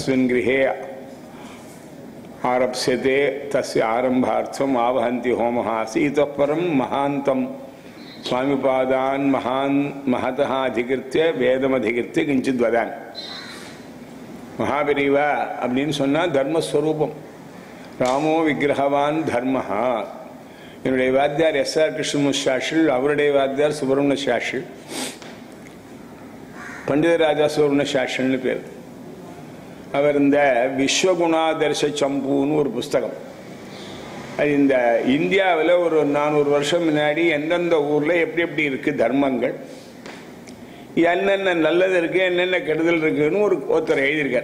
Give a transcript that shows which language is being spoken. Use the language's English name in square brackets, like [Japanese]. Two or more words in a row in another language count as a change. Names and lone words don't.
[Sanskrit] अस्मिन् गृहे आरप्स्यते तस्य आरंभार्थम आवहन्ति होमः इतः परं महान्तं स्वामिपादान् महान् महतः अधिकृत्य वेदमधिकृत्य किञ्चित् वदामि. [Tamil] महापेरिवा அப்படின்னு சொன்னா தர்மஸ்வரூபம். [Sanskrit] रामो विग्रहवान् धर्मः. [Tamil] என்னுடைய வாத்தியார் எஸ்ஆர் கிருஷ்ணமூர்த்தி சாஸ்திரி, அவருடைய வாத்தியார் சுப்பிரமணிய சாஸ்திரி, பண்டிதராஜா சுப்பிரமணிய சாஸ்திரின்னு பேர். அவர் இந்த விஸ்வகுணாதர்ஷ சம்புன்னு ஒரு புஸ்தகம், அது இந்த இந்தியாவில் ஒரு 400 வருஷம் முன்னாடி எந்தெந்த ஊரில் எப்படி எப்படி இருக்குது தர்மங்கள், என்னென்ன நல்லது இருக்குது என்னென்ன கெடுதல் இருக்குன்னு ஒருத்தர் எழுதியிருக்கார்.